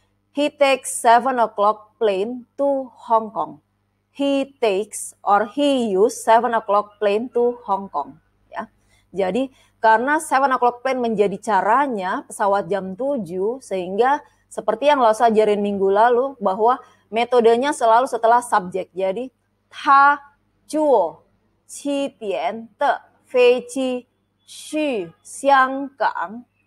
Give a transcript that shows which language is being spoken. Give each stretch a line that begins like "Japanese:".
English: He takes 7 o'clock plane to Hong Kong. He takes or he use 7 o'clock plane to Hong Kong.
Indonesian: Ya. Jadi karena
English: 7 o'clock plane
Indonesian: menjadi caranya pesawat jam 7 sehingga seperti yang Lausa ajarin minggu lalu bahwa metodenya selalu setelah subjek.
Chinese: Jadi他坐7点的飞机去香港。